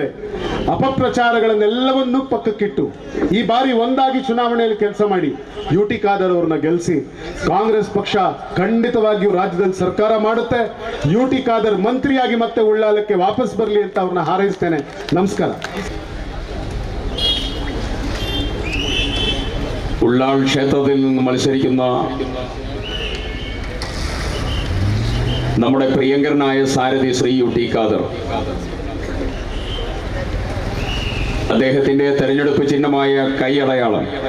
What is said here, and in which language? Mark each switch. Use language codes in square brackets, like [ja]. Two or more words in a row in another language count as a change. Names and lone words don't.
[kn] ಅಪಪ್ರಚಾರಗಳನ್ನೆಲ್ಲವನ್ನೂ ಪಕ್ಕಕ್ಕಿಟ್ಟು ಈ ಬಾರಿ ಒಂದಾಗಿ ಚುನಾವಣೆಯಲ್ಲಿ ಕೆಲಸ ಮಾಡಿ UT ಖಾದರ್ ಅವರನ್ನ ಗೆಲ್ಲಿಸಿ. ಕಾಂಗ್ರೆಸ್ ಪಕ್ಷ ಖಂಡಿತವಾಗಿಯೂ ರಾಜ್ಯದಲ್ಲಿ ಸರ್ಕಾರ ಮಾಡುತ್ತೆ. UT ಖಾದರ್ ಮಂತ್ರಿಯಾಗಿ ಮತ್ತೆ ಉಳ್ಳಾಲಕ್ಕೆ ವಾಪಸ್ ಬರಲಿ ಅಂತ ಅವ್ರನ್ನ ಹಾರೈಸ್ತೇನೆ. ನಮಸ್ಕಾರ. [ml] ഉള്ളാൾ ക്ഷേത്രത്തിൽ നിന്ന് മത്സരിക്കുന്ന നമ്മുടെ പ്രിയങ്കരനായ സാരഥി ശ്രീ UT ഖാദർ, അദ്ദേഹത്തിന്റെ തെരഞ്ഞെടുപ്പ് ചിഹ്നമായ കൈയടയാളം.